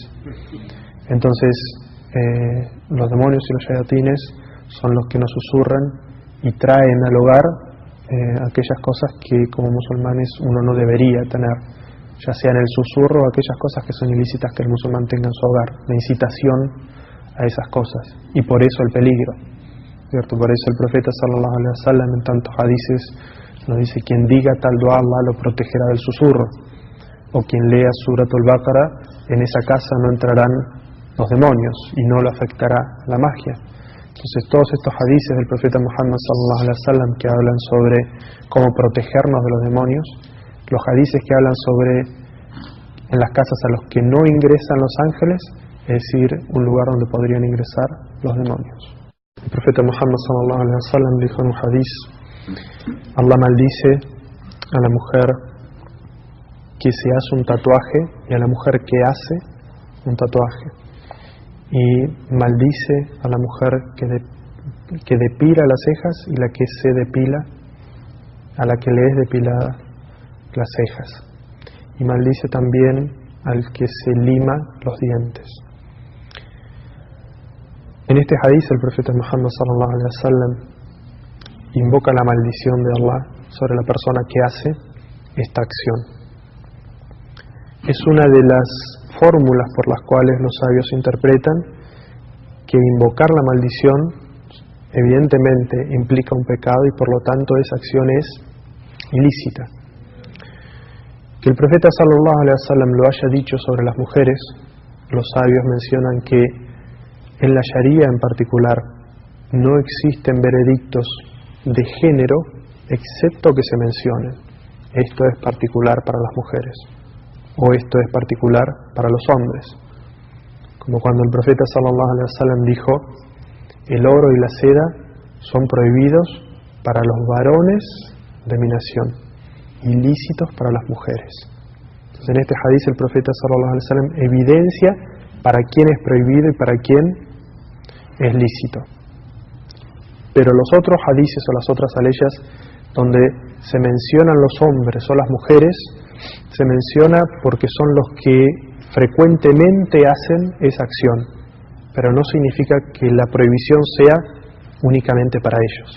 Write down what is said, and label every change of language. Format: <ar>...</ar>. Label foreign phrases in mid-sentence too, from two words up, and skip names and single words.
<es>Entonces, los demonios y los shayatines son los que nos susurran y traen al hogar aquellas cosas que como musulmanes uno no debería tener, ya sea en el susurro o aquellas cosas que son ilícitas que el musulmán tenga en su hogar, la incitación a esas cosas, y por eso el peligro, ¿cierto? Por eso el profeta</es> <ar>صلى الله عليه وسلم</ar> <es>en tantos hadices nos dice: quien diga tal dua, Allah lo protegerá del susurro, o quien lea Suratul Baqara, en esa casa no entrarán los demonios y no lo afectará la magia. Entonces todos estos hadices del profeta Muhammad</es> <ar>صلى الله عليه وسلم</ar> <es>que hablan sobre cómo protegernos de los demonios, los hadices que hablan sobre en las casas a los que no ingresan los ángeles, es decir, un lugar donde podrían ingresar los demonios. El profeta Muhammad</es> <ar>صلى الله عليه وسلم</ar> <es>dijo en un hadís: Allah maldice a la mujer que se hace un tatuaje y a la mujer que hace un tatuaje, y maldice a la mujer que depila las cejas y la que se depila, a la que le es depilada las cejas, y maldice también al que se lima los dientes. En este hadís el profeta Muhammad</es> <ar>صلى الله عليه وسلم</ar> <es>invoca la maldición de Allah sobre la persona que hace esta acción. Es una de las fórmulas por las cuales los sabios interpretan que invocar la maldición evidentemente implica un pecado y por lo tanto esa acción es ilícita. Que el profeta</es> <ar>صلى الله عليه وسلم</ar> <es>lo haya dicho sobre las mujeres, los sabios mencionan que en la Sharia en particular no existen veredictos de género excepto que se mencionen: esto es particular para las mujeres o esto es particular para los hombres, como cuando el profeta</es> <ar>صلى الله عليه وسلم</ar> <es>dijo: el oro y la seda son prohibidos para los varones de mi nación, ilícitos para las mujeres. Entonces en este hadís el profeta</es> <ar>صلى الله عليه وسلم</ar> <es>evidencia para quién es prohibido y para quién es lícito. Pero los otros hadices o las otras aleyas donde se mencionan los hombres o las mujeres, se menciona porque son los que frecuentemente hacen esa acción, pero no significa que la prohibición sea únicamente para ellos.</es>